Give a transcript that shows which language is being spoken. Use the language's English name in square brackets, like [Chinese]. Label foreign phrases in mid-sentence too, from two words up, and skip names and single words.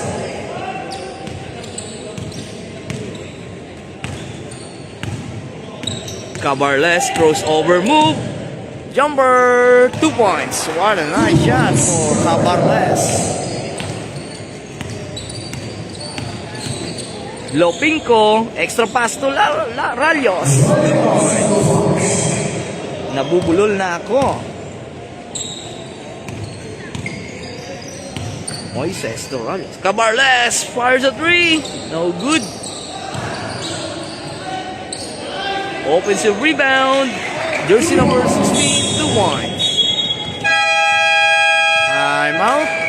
[English] Cabarles crossover move. Jumper. 2 points. What a nice shot for Cabarles. Lopinko, extra pass to Ralios. 2 points. [Filipino] Nabubulol na ako. [English] Moises to Ralios. Cabarles fires a 3. No good. Offensive rebound. Jersey number 16, 2 points. Timeout.